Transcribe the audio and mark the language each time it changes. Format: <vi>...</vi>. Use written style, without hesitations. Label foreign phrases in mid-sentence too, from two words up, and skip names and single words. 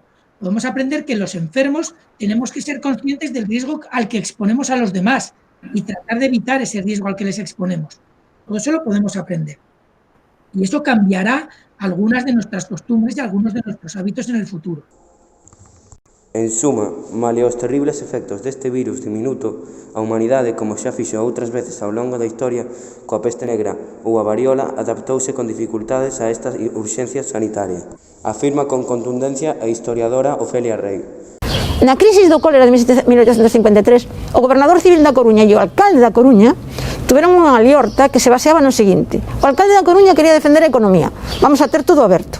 <es>Podemos aprender que los enfermos tenemos que ser conscientes del riesgo al que exponemos a los demás y tratar de evitar ese riesgo al que les exponemos. Todo eso lo podemos aprender. Y eso cambiará algunas de nuestras costumbres y algunos de nuestros hábitos en el futuro.</es> <gl>En suma, male os terribles efectos deste virus diminuto, a humanidade, como xa fixo outras veces ao longo da historia, coa peste negra ou a variola, adaptouse con dificultades a esta urxencia sanitaria. Afirma con contundencia a historiadora Ofelia Rey. Na crisis do cólera de 1853, o gobernador civil da Coruña e o alcalde da Coruña tuveron unha aliorta que se baseaba no seguinte: o alcalde da Coruña quería defender a economía, vamos a ter todo aberto.</gl>